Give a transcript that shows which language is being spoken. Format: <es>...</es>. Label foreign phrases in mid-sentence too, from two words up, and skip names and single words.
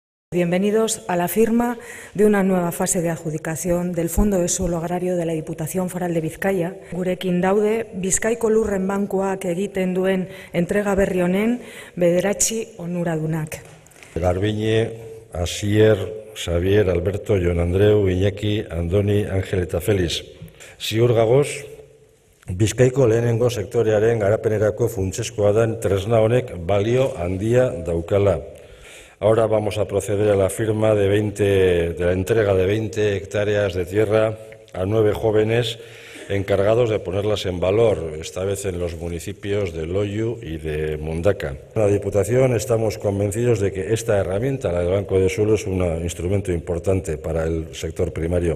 <es>Bienvenidos a la firma de una nueva fase de adjudicación del Fondo de Suelo Agrario de la Diputación Foral de Bizkaia.</es> <eu>Gurekin daude, Bizkaiko Lurren Bankuak egiten duen entrega berri honen bederatzi onuradunak. Garbiñe, Asier, Xavier, Alberto, Jon Andreu, Iñaki, Andoni, Ángel eta Feliz. Ziur gagoz, Bizkaiko lehenengo sektorearen garapenerako funtsezkoa den tresna honek balio handia daukala.</eu> <es>Ahora vamos a proceder a la firma de la entrega de 20 hectáreas de tierra a 9 jóvenes encargados de ponerlas en valor, esta vez en los municipios de Loiu y de Mundaka. En la Diputación estamos convencidos de que esta herramienta, la del Banco de Suelo, es un instrumento importante para el sector primario.</es>